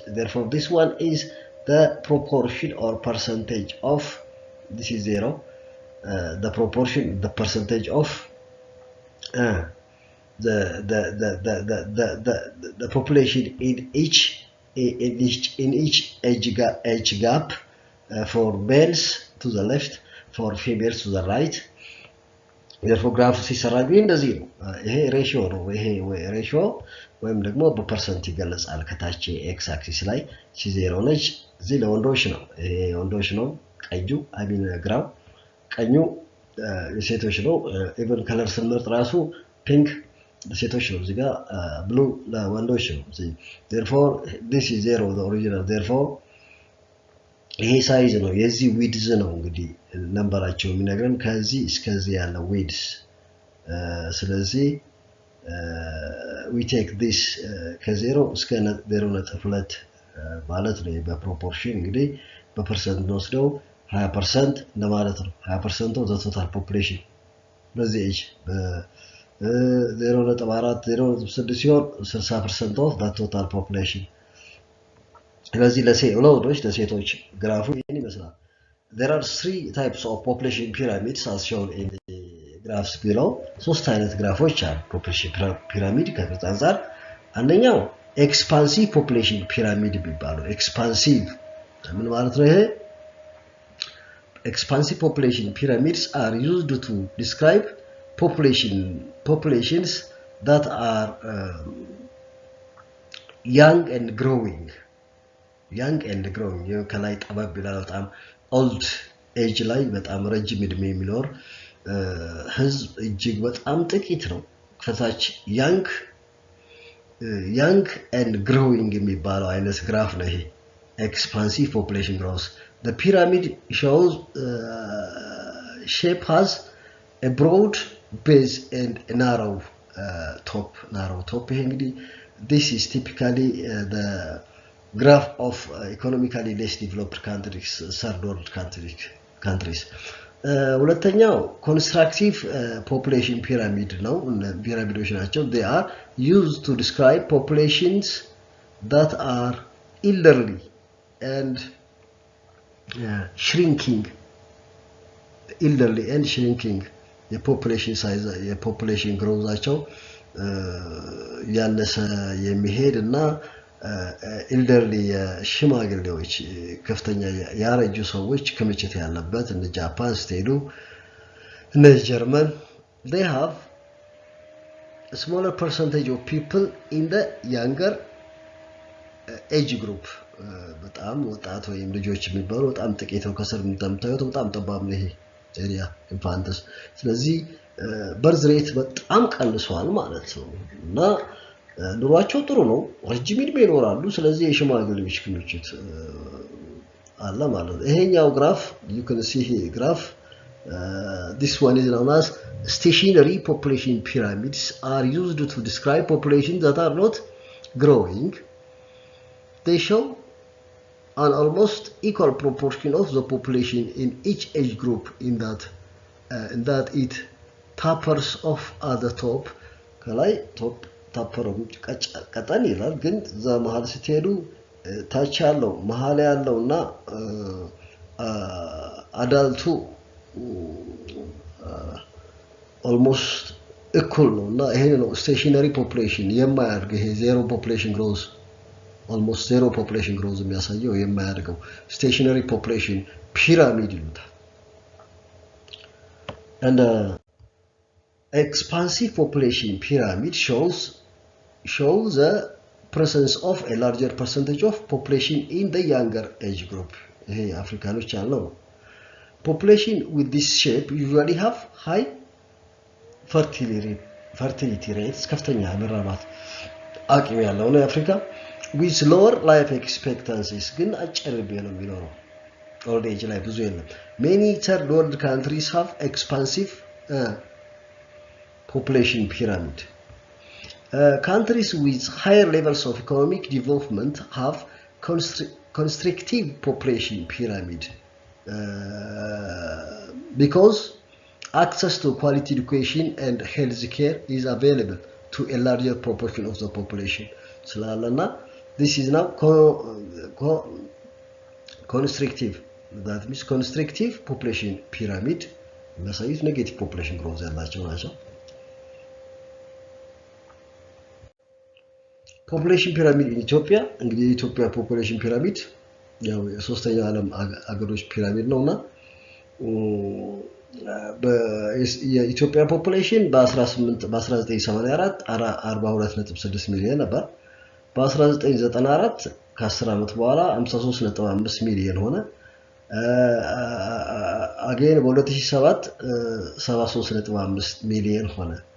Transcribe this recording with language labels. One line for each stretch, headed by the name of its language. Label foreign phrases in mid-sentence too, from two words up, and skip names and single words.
English: Therefore, this one is the proportion or percentage of, this is 0, the proportion, the percentage of the population in each age gap for males to the left, for females to the right. Therefore,
Amharic: ግራፍ ሲሰራ ግን እንደዚህ ነው። ይሄ ሬሽዮ ነው። ይሄ ሬሽዮ ወይም ደግሞ በፐርሰንት ይገለጻል። ከታች
English: X axis
Amharic: ላይ ሺ 0 ነች። እዚህ ለወንዶች ነው። ይሄ ወንዶች ነው። ቀዩ አሚን ግራው ቀኙ የሴቶች ነው።
English: even color
Amharic: ስንመርጥ ራሱ ፒንክ ለሴቶች ነው። እዚህ ጋር ብሉ ለወንዶች ነው።
English: therefore this is 0 the original.
Amharic: therefore ይሄ ሳይዝ ነው የዚህ ዊድዝ ነው እንግዲህ ነምበራቸው የሚነግረን ከዚህ እስከዚህ ያለው ዊድዝ። ስለዚህ
English: we take this
Amharic: ከ0 እስከ 0.2 ማለት ነው በፕሮፖርሽን እንግዲህ በፐርሰንት ነው 20% እንደማለት ነው።
English: 20% of the total population
Amharic: በዚህ ኤጅ
English: 0.4 0.6 ሲሆን 60% of the total population።
Amharic: ስለዚህ ለወንዶች ለሴቶች ግራፉ ይሄን ይመስላል።
English: there are 3 types of population pyramids as shown in the graphs below.
Amharic: ሶስት አይነት ግራፎች አሉ
English: population pyramid
Amharic: ከቅርጽ አንፃር። አንደኛው
English: expansive population pyramid
Amharic: የሚባለው expansive ምን ማለት ነው? ይሄ
English: expansive population pyramids are used to describe populations that are young and growing
Amharic: ከላይ ጠባብ ይላል በጣም
English: old age
Amharic: ላይ በጣም ረጅም እድሜ የሚኖር ህዝብ እጅግ በጣም ጥቂት ነው። ከታች
English: young and growing
Amharic: የሚባለው አይነት ግራፍ ነው ይሄ
English: expansive population growth. The pyramid shows shape has a broad base and a narrow top.
Amharic: ይሄ እንግዲህ
English: this is typically the graph of economically less developed countries, third world countries. ሁለተኛው constructive population pyramid
Amharic: ነው። ፒራሚዶች ናቸው።
English: they are used to describe populations that are elderly and shrinking.
Amharic: የፖፑሌሽን ሳይዝ የፖፑሌሽን ግሮዛቸው ያነሰ የሚሄድ እና ኢልደርሊ ሽማግሌዎች ከፍተኛ ያረጁ ሰዎች ክምችት ያለበት እንደ ጃፓን ስትሄዱ እነ ጀርመን
English: they have a smaller percentage of people in the younger age group
Amharic: በጣም ወጣት ወይም ልጆች የሚባሉ በጣም ጥቂት ነው ከስር እንደምታዩት በጣም ጠባብ ነው ይሄ
English: area infants
Amharic: ስለዚህ
English: birth rate
Amharic: በጣም ቀንሷል ማለት ነው እና ኑሯቸው ጥሩ ነው ረጅም እድሜ ይኖራሉ ስለዚህ የሽማግሌዎች ክምችት አለ ማለት ነው ይሄኛው ግራፍ
English: you can see here graph this one is known as stationary population pyramids are used to describe populations that are not growing they show an almost equal proportion of the population in each age group in that it tapers off at the top ከላይ top
Amharic: ታፐሩ ቀጠን ይላል ግን ዛ መሃል ስትሄዱ ታች ያለው መሃል ያለውና
English: አዳልቱ almost equal
Amharic: ነው እና ይሄ ነው
English: stationary population
Amharic: የማያድግ ይሄ
English: zero population growth almost zero population growth
Amharic: የሚያሳየው የማያድገው
English: stationary population pyramid ይሉታል and expansive population pyramid shows the presence of a larger percentage of population in the younger age group
Amharic: ይሄ አፍሪካኖች ያለው
English: population with this shape usually have high fertility rates
Amharic: ከፍተኛ መራባት አቅም ያለው ነው
English: አፍሪካ with lower life expectancies
Amharic: ግን አጭር ዕድሜ ነው የሚኖረው
English: old age
Amharic: ላይ ብዙ የለም
English: many third world countries have expansive population pyramid countries with higher levels of economic development have constrictive population pyramid because access to quality education and health care is available to a larger proportion of the population ስላለና this is now constrictive that means constrictive population pyramid የሚያሳዩት negative population growth
Amharic: ያላቸው ናቸው
English: population pyramid in Ethiopia
Amharic: እንግዲህ የኢትዮጵያ
English: population pyramid
Amharic: ያው የሶስተኛው ዓለም አገሮች ፒራሚድ ነውና የኢትዮጵያ population በ1984 42.6 ሚሊዮን ነበር በ1994 ከ10 ዓመት በኋላ 53.5 ሚሊዮን ሆነ again በ2007 73.5 ሚሊዮን ሆነ